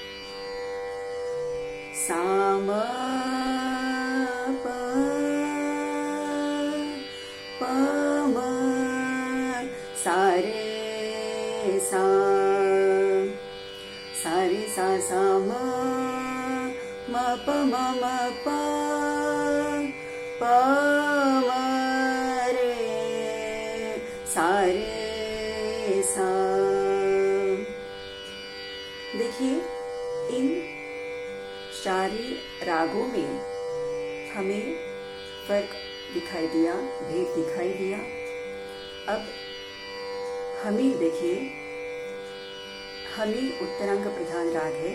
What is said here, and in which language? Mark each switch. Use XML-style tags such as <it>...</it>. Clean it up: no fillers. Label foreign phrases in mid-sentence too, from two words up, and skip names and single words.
<hi>सा म प प म सा रे सा सा रे सा सा म म प म म प प म रे सा रे सा। देखिए इन चारी रागों में हमें फर्क दिखाई दिया, भेद दिखाई दिया। अब हमीर देखिए, हमीर उत्तरांग प्रधान राग है।</hi>